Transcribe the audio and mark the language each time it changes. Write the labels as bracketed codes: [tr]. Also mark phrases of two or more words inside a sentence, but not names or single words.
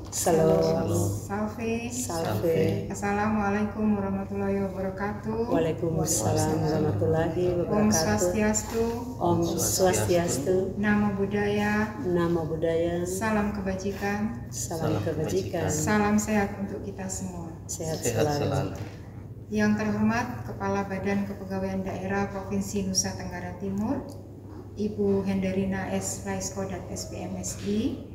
[id] Salam. Salve. Salve. [ar] السلام عليكم ورحمة الله وبركاته. وعليكم السلام ورحمة الله Om wabarakatuh. [ban] Swastiastu. Om Swastiastu. [pi] Namo Buddhaya. Namo Buddhaya. [id] Salam kebajikan. Salam kebajikan. Salam sehat untuk kita semua. Sehat selalu. Yang terhormat Kepala Badan Kepegawaian Daerah Provinsi Nusa Tenggara Timur, Ibu Henderina S. Raiskodat SPMSI.